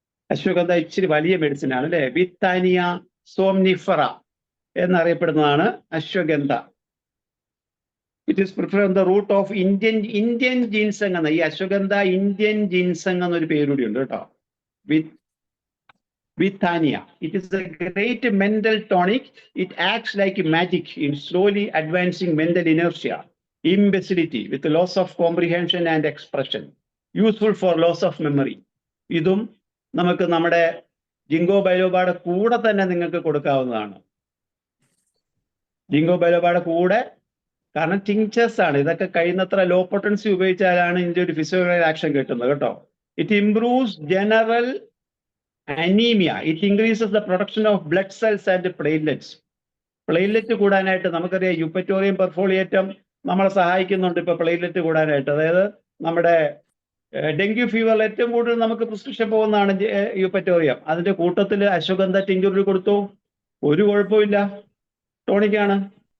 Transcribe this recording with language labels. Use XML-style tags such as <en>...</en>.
<ml>അശ്വഗന്ധ ഇച്ചിരി വലിയ മെഡിസിൻ ആണ് അല്ലെ. വിത്താനിയ സോംനിഫറ എന്നറിയപ്പെടുന്നതാണ് ashwagandha.</ml> <en>it is prefer on the root of Indian ginseng</en> <ml>എന്ന ഈ അശ്വഗന്ധ ഇന്ത്യൻ ജിൻസങ് എന്നൊരു പേരുകൂടി ഉണ്ട് കേട്ടോ.</ml> <en>Vithania. It is a great mental tonic. It acts like magic in slowly advancing mental inertia, imbecility with loss of comprehension and expression. Useful for loss of memory.</en> <ml>ഇതും നമുക്ക് നമ്മുടെ ജിങ്കോ ബൈലോബയുടെ കൂടെ തന്നെ നിങ്ങൾക്ക് കൊടുക്കാവുന്നതാണ്. ജിങ്കോ ബൈലോബയുടെ കൂടെ, കാരണം ടിങ്ചേഴ്സ് ആണ്. ഇതൊക്കെ കഴിയുന്നത്ര ലോ പൊട്ടൻസി ഉപയോഗിച്ചാലാണ് ഇതിന്റെ ഒരു ഫിസിയോളജിക്കൽ ആക്ഷൻ കിട്ടുന്നത് കേട്ടോ.</ml> <en>It improves general anemia. It increases the production of blood cells and platelets.</en> <ml>Platelet കൂടാനായിട്ട് നമുക്കറിയാം യുപ്പറ്റോറിയം പെർഫോളിയേറ്റം നമ്മളെ സഹായിക്കുന്നുണ്ട് ഇപ്പൊ പ്ലേറ്റ്ലെറ്റ് കൂടാനായിട്ട്. അതായത് നമ്മുടെ ഡെങ്കു ഫീവറിൽ ഏറ്റവും കൂടുതൽ നമുക്ക് പ്രിസ്ക്രിപ്ഷൻ പോകുന്നതാണ് യൂപ്പറ്റോറിയം. അതിന്റെ കൂട്ടത്തിൽ അശ്വഗന്ധ ടിങ്കുറിൽ കൊടുത്തു, ഒരു കുഴപ്പമില്ല, ടോണിക്കാണ്.</ml>